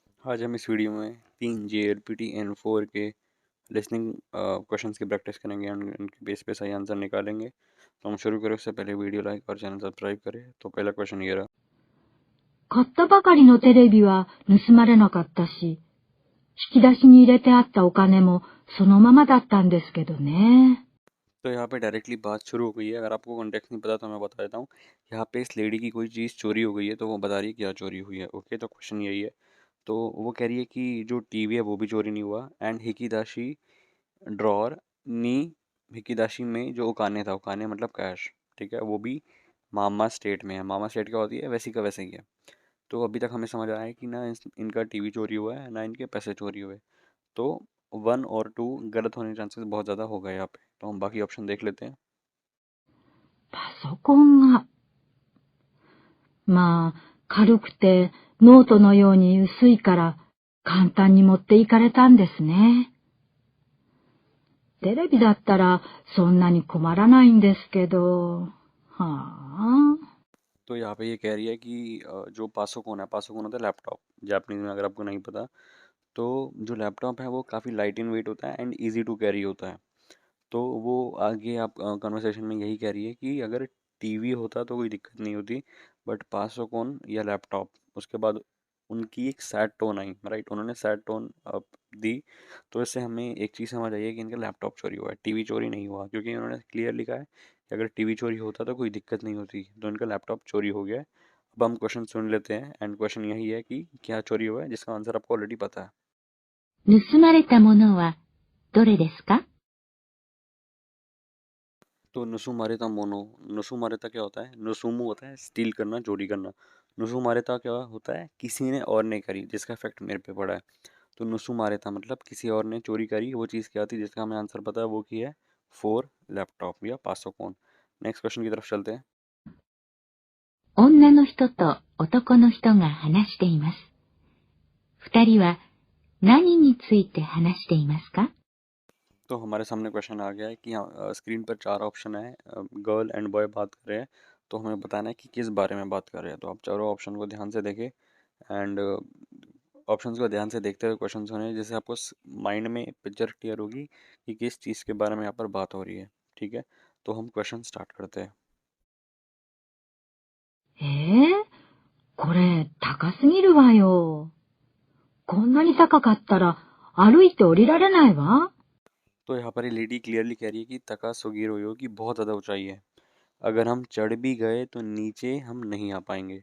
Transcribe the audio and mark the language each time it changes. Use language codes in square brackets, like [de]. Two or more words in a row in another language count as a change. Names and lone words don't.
[hi] आज हम इस वीडियो में 3 JLPT N4 के [en] listening questions [hi] की प्रैक्टिस करेंगे एंड उनके बेस पे सही आंसर निकालेंगे। तो हम शुरू करें उससे पहले [en] video like [hi] और [en] channel subscribe [hi] करें। तो पहला क्वेश्चन ये रहा। [ja] 買ったばかりのテレビは盗まれなかったし、引き出しに入れてあったお金もそのままだったんですけどね。 [hi] तो यहाँ पे डायरेक्टली बात शुरू हो गई है। अगर आपको कॉन्टेक्स्ट नहीं पता तो मैं बता देता हूँ। यहाँ पे इस लेडी की कोई चीज़ चोरी हो गई है, तो वो बता रही है क्या चोरी हुई है। ओके, तो क्वेश्चन यही है। तो वो कह रही है कि जो टीवी है वो भी चोरी नहीं हुआ, एंड हिकिदाशी ड्रॉर नी, हिकिदाशी में जो उकाने था, उकाने मतलब कैश, ठीक है, वो भी मामा स्टेट में है। मामा स्टेट क्या होती है, वैसी का वैसे ही है। तो अभी तक हमें समझ आया है कि ना इनका टीवी चोरी हुआ है, ना इनके पैसे चोरी हुए। तो 1 और 2 गलत होने के चांसेस बहुत ज़्यादा हो गए यहाँ पे। तो हम बाकी ऑप्शन देख लेते हैं। [ja] パソコンが、まあ、軽くてノートのように薄いから簡単に持っていかれたんですね。テレビだったらそんなに困らないんですけど、はあ。 [hi] तो यहाँ पे ये कह रही है कि जो पासोकोन है, पासोकोन होता है [en] laptop Japanese [hi] में, अगर आपको नहीं पता। तो जो लैपटॉप है वो काफ़ी [en] light in weight [hi] होता है एंड [en] easy to carry [hi] होता है। तो वो आगे आप कन्वर्सेशन में यही कह रही है कि अगर टीवी होता तो कोई दिक्कत नहीं होती, बट पासोकोन या लैपटॉप, उसके बाद उनकी एक [en] sad tone [hi] आई, राइट, उन्होंने [en] sad tone [hi] दी। तो इससे हमें एक चीज़ समझ आई है कि इनका लैपटॉप चोरी हुआ है, टीवी चोरी नहीं हुआ, क्योंकि उन्होंने क्लियर लिखा है कि अगर टीवी चोरी होता तो कोई दिक्कत नहीं होती। तो इनका लैपटॉप चोरी हो गया है। अब हम क्वेश्चन सुन लेते हैं, [en] and question [hi] यही है कि क्या चोरी हुआ है, जिसका आंसर आपको ऑलरेडी पता है। [ja] 盗まれたものはどれですか？ [hi] तो [ja] 盗まれたもの, [hi] नुसुमारेता क्या होता है, नुसुमु होता है स्टील करना, चोरी करना। नुसुमारेता क्या होता है, किसी ने और ने करी, जिसका इफेक्ट मेरे पे पड़ा है। तो नुसुमारेता मतलब किसी और ने चोरी करी। वो चीज़ क्या थी जिसका हमें आंसर पता है, वो की है 4 लैपटॉप या पासोकोन। [en] next question [hi] की तरफ चलते हैं। [ja] 女の人と男の人が話しています。二人は何について話していますか？ [hi] तो हमारे सामने क्वेश्चन आ गया है कि स्क्रीन पर 4 ऑप्शन है, [en] girl and boy [hi] बात कर रहे हैं। तो हमें बताना है कि किस बारे में बात कर रहे हैं। तो आप चारों ऑप्शन को ध्यान से देखें, एंड ऑप्शंस को ध्यान से देखते हुए क्वेश्चन सुने, जिससे आपको माइंड में [en] picture clear [hi] होगी कि किस चीज़ के बारे में यहाँ पर बात हो रही है। ठीक है, तो हम [en] question start [hi] करते हैं। [ja] これ高すぎるわよ。こんなに高かったら歩いて降りられないわ。 [hi] तो यहाँ पर ये लेडी क्लियरली कह रही है कि [ja] 高すぎるよ [hi] की बहुत ज़्यादा ऊंचाई है, अगर हम चढ़ भी गए तो नीचे हम नहीं आ पाएंगे।